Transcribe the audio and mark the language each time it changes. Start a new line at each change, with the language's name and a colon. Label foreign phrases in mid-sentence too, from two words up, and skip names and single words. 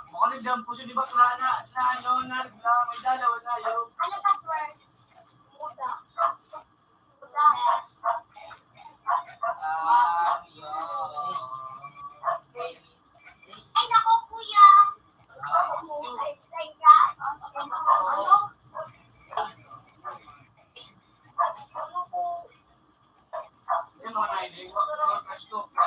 Filipino: Kasi dyan po siya di ba na ano na may dalawa na yun. Ano password? Muda. Muda. Ay, nako, kuya. Explain ka. Ano po? Yan mga nailing. Yung crush ko.